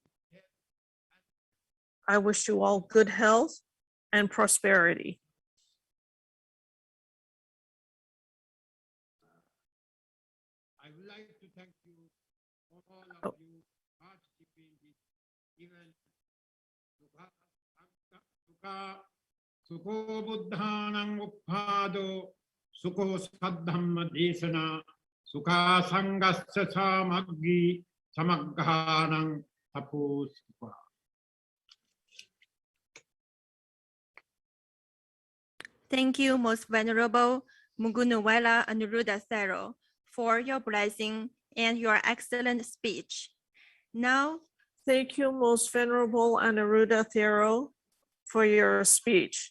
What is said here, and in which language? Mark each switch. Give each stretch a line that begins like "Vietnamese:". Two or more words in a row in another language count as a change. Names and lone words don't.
English: I wish you all good health and prosperity. I would like to thank you, all of you participating in this event.
Pali: Sukho buddhanam uppado, sukho saddhamma desana, sukha sangasya samaggi, samagganam tapo sukha.
English: Thank you, Most Venerable Mugunuwala Anuruddha Thero, for your blessing and your excellent speech. Now, Thank you, Most Venerable Anuruddha Thero, for your speech.